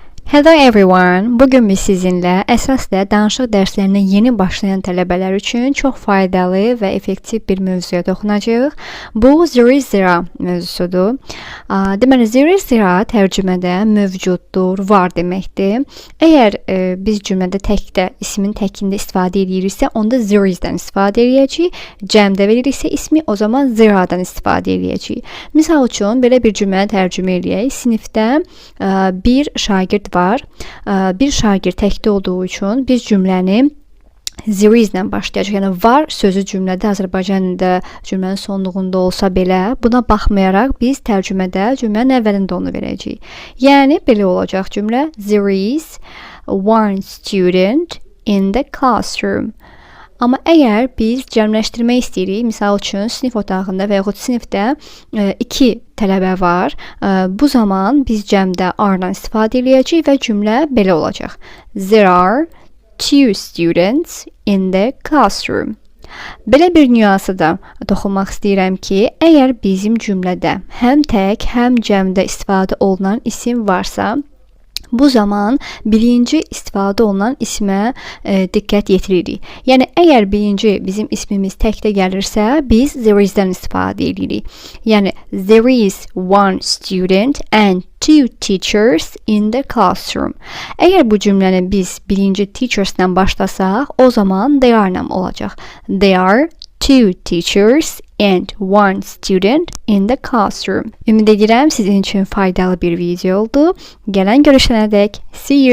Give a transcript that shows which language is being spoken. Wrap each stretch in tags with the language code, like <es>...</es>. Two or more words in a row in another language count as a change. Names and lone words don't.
<en>Hello everyone.</en> <az>Bugün biz sizinlə əsasda danışıq dərslərinə yeni başlayan tələbələr üçün çox faydalı və effektiv bir mövzuya toxunacağıq. Bu</az> <en>there is zero</en> <az>mövzusudur. Deməli</az> <en>there is zero</en> <az>tərcümədə mövcuddur, var deməkdir. Əgər biz cümlədə təkdə ismin təkində istifadə ediriksə, onda</az> <en>there is-</en> <az>dən istifadə edəcəyik. Cəmdə veririksə ismi, o zaman zero-dan istifadə edəcəyik. Misal üçün belə bir cümlə tərcümə edək. Sinifdə bir şagird var. Bir şagird təkdə olduğu üçün biz cümləni</az> <en>there is</en> <az>ilə başlayacaq. Yəni var sözü cümlədə Azərbaycan dilində cümlənin sonluğunda olsa belə, buna baxmayaraq biz tərcümədə cümlənin əvvəlində onu verəcəyik. Yəni belə olacaq cümlə:</az> <en>There is one student in the classroom.</en> <az>Amma əgər biz cəmləşdirmək istəyirik, misal üçün sinif otağında və yaxud sinifdə 2 tələbə var, bu zaman biz cəmdə are-dan istifadə edəcəyik və cümlə belə olacaq:</az> <en>There are 2 students in the classroom.</en> <az>Belə bir nüansa da toxunmaq istəyirəm ki, əgər bizim cümlədə həm tək, həm cəmdə istifadə olunan isim varsa, bu zaman birinci istifadə olunan ismə diqqət yetiririk. Yəni, əgər birinci bizim ismimiz təkdə gəlirsə, biz</az> <en>there is-</en> <az>dən istifadə edirik. Yəni,</az> <en>there is one student and 2 teachers in the classroom.</en> <az>Əgər bu cümləni biz birinci teachers-dən başlasaq, o zaman</az> <en>they are-</en> <az>la olacaq.</az> <en>There are 2 teachers and 1 student in the classroom.</en> <az>Ümid edirəm sizin üçün faydalı bir video oldu. Gələn görüşənədək</az> <en>see you.</en>